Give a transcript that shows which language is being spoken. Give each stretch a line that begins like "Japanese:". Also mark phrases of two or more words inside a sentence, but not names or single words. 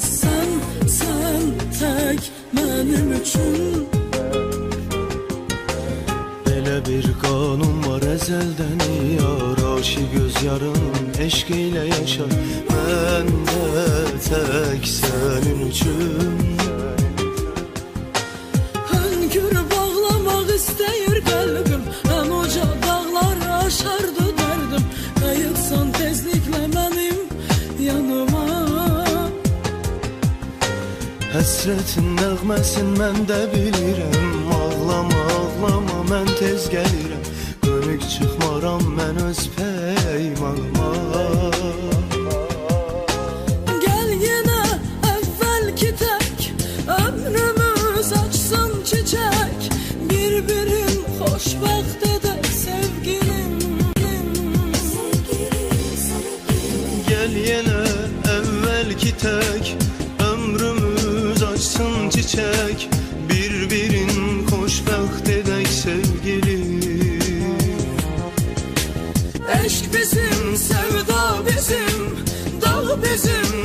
Turkish: Sen tek benim üçün.
Azerbaijani: Belə bir qanun var əzəldən yar, aşıq göz yarın eşq ilə yaşar. Mən də tək sənin üçün. Hönkür bağlamaq istəyir qəlbim, ən uca dağları aşardı dərdim. Qayıtsan tezliklə mənim yanıma. Həsrətin nəğməsin mən də bilirəm. Ağlama ağlama mən tez gəlirəm. Dönük çıxmaram mən öz peymanıma.
Turkish: Gel yine evvelki tek, ömrümüz açsın çiçek.
Azerbaijani: Birbirin xoşbəxt edək sevgilim.
Turkish: Gel yine evvelki tek, ömrümüz açsın çiçek.
Azerbaijani: Birbirin xoşbəxt edək sevgilim.
Turkish: Eşk bizim, sevda bizim, dağ bizim.